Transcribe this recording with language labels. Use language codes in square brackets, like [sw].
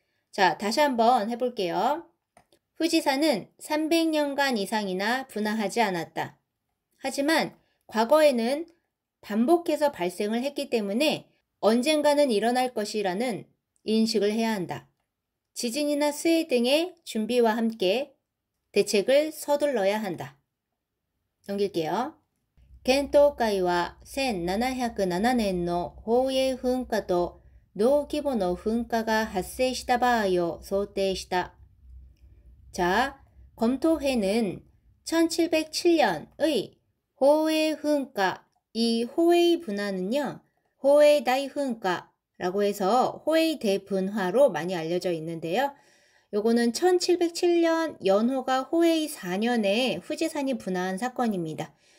[ko] 자, 다시 한번 해볼게요. 후지산은 300년간 이상이나 분화하지 않았다. 하지만 과거에는 반복해서 발생을 했기 때문에 언젠가는 일어날 것이라는 인식을 해야 한다. 지진이나 수해 등의 준비와 함께 대책을 서둘러야 한다. 넘길게요. [ja] 検討会は1707年の宝永噴火と同規模の噴火が発生した場合を想定した. [ko] 자, 검토회는 1707년의 호에이噴火, 이 호에이 분화는요, 호에이 다이噴火라고 해서 호에이 대분화로 많이 알려져 있는데요. 요거는 1707년 연호가 호에이 4년에 후지산이 분화한 사건입니다.